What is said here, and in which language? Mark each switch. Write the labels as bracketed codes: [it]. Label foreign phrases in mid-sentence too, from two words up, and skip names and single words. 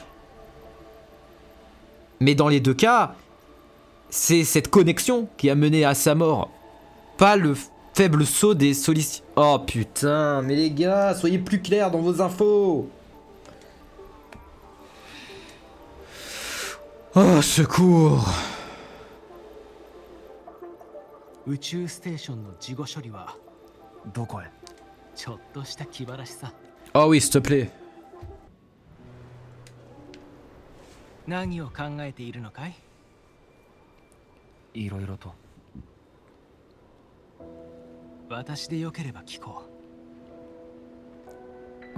[fr] Mais dans les deux cas, c'est cette connexion qui a mené à sa mort. Pas le faible saut des solliciteurs. Oh putain, mais les gars, soyez plus clairs dans vos infos. Oh, secours. [ja] 宇宙ステーションの事後処理はどこへ？ちょっとした気晴らしさ。 [fr] Oh oui, s'il te plaît. [ja] 何を考えているのかい？いろいろと。私でよければ聞こう。